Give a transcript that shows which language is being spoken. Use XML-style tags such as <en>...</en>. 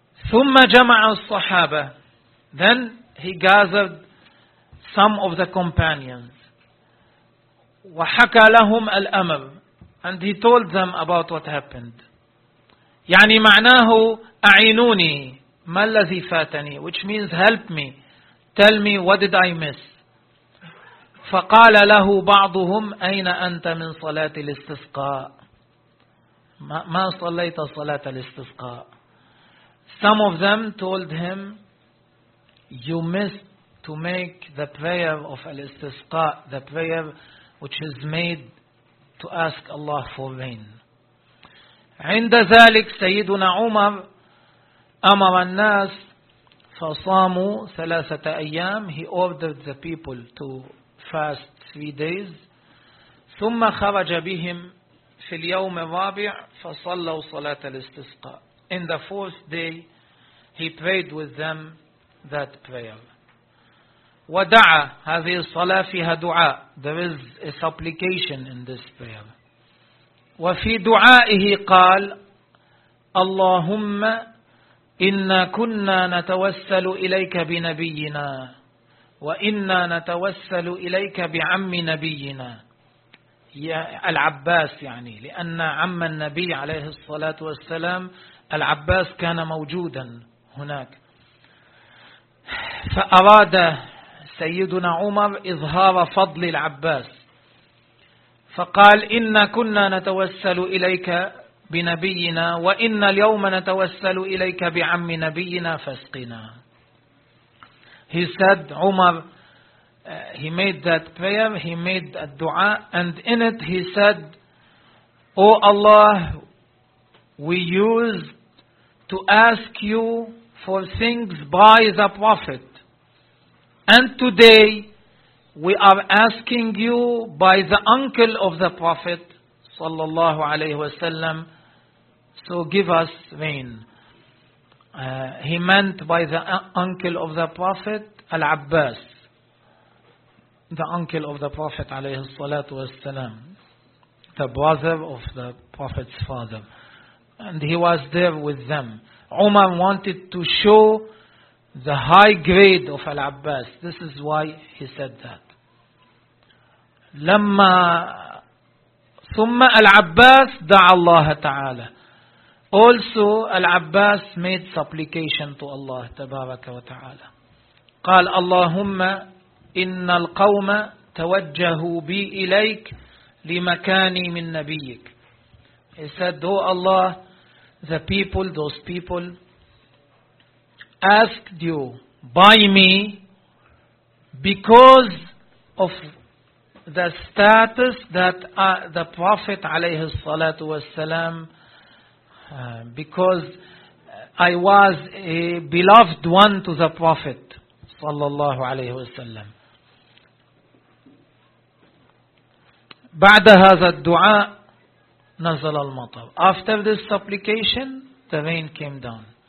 <ar>Thumma jama'a al-sahaba.</ar> <en>Then he gathered some of the companions.</en> <ar>Wa haka lahum al-amr.</ar> <en>And he told them about what happened.</en> <ar>يعني معناه أعينوني ما الذي فاتني,</ar> <en>which means help me, tell me what did I miss.</en> <ar>فقال له بعضهم أين أنت من صلاة الاستسقاء, ما صليت صلاة الاستسقاء.</ar> <en>Some of them told him you missed to make the prayer of الاستسقاء, the prayer which is made to ask Allah for rain.</en> <ar>عند ذلك سيدنا عمر أمر الناس فصاموا ثلاثة أيام.</ar> <en>He ordered the people to fast 3 days.</en> <ar>ثم خرج بهم في اليوم الرابع فصلوا صلاة الاستسقاء.</ar> <en>In the fourth day, he prayed with them that prayer.</en> <ar>ودعا, هذه الصلاة فيها دعاء.</ar> <en>There is a supplication in this prayer.</en> <ar>وفي دعائه قال اللهم إنا كنا نتوسل إليك بنبينا وإنا نتوسل إليك بعم نبينا, يا العباس, يعني لأن عم النبي عليه الصلاة والسلام العباس كان موجودا هناك. فأراد سيدنا عمر إظهار فضل العباس فقال إنا كنا نتوسل إليك بنبينا وإن اليوم نتوسل إليك بعم نبينا فاسقنا.</ar> <en>He said, Umar, he made that prayer, he made a dua, and in it he said, O Allah, we used to ask you for things by the Prophet, and today we are asking you by the uncle of the Prophet</en> <ar>sallallahu alayhi wasallam,</ar> <en>so give us rain. he meant by the uncle of the Prophet, Al-Abbas, the uncle of the Prophet</en> <ar>عليه الصلاة والسلام,</ar> <en>the brother of the Prophet's father. And he was there with them. Umar wanted to show the high grade of Al-Abbas. This is why he said that.</en> <ar>لما ثم Al-Abbas دعا الله تعالى.</ar> <en>Also, Al-Abbas made supplication to Allah</en> <ar>تبارك وتعالى. قال اللهم إن القوم توجهوا بي إليك لمكاني من نبيك.</ar> <en>He said, O Allah, those people, asked you by me because of the status that the Prophet</en> <ar>عليه الصلاة والسلام,</ar> <en>because I was a beloved one to the Prophet</en> <ar>صلى الله عليه وسلم. بعد هذا الدعاء نزل المطر.</ar> <en>After this supplication, the rain came down.</en>